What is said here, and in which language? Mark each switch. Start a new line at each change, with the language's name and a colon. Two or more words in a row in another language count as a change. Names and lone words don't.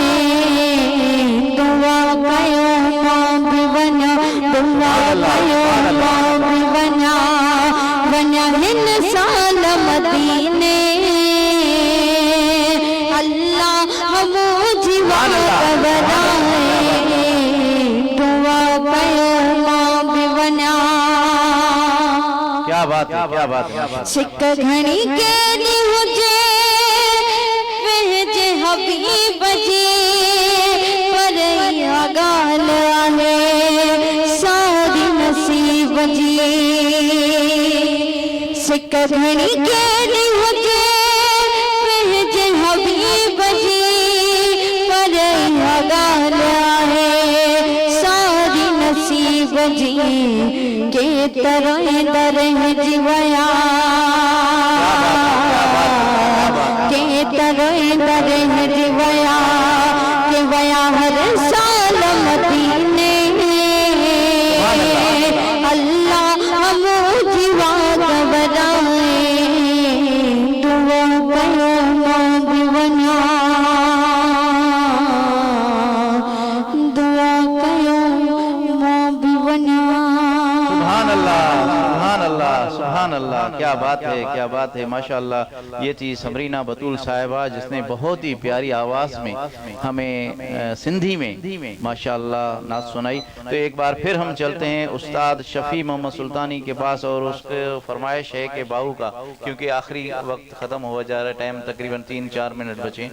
Sindhi: दुआ कयो मां भी वन्या, दुआ कयो मां भी वन्या, वन्या हिन साल मदीने अल्लाह मुझवा गवराए। दुआ कयो मां भी वन्या।
Urdu: کیا بات ہے، کیا بات ہے.
Sindhi: सिक घणी केरी हुजे वेजे हबीब जी, पर इहा ॻाल्हि आहे सारी नसीब जी। सिक घणी केरी हुजे वेजे हबीब जी, पर इहा ॻाल्हि आहे सारी नसीब जी। के तरह दरह जी वया, के तरह दरह जी वया, के वया हर साल मदीने अल्लाह मुझवा गवराए। दुआ कयो मां भी वन्या, दुआ कयो मां भी वन्या।
Arabic: سبحان الله، سبحان الله، سبحان الله,
Urdu: کیا بات ہے، کیا بات ہے، ماشاءاللہ. یہ تھی سمرینہ بتول صاحبہ جس نے بہت ہی پیاری آواز میں ہمیں سندھی میں ماشاءاللہ نعت سنائی. تو ایک بار پھر ہم چلتے ہیں استاد شفیع محمد سلطانی کے پاس اور اس کے فرمائش ہے کہ باہو کا، کیونکہ آخری وقت ختم ہوا جا رہا ہے، ٹائم تقریباً 3-4 منٹ بچے.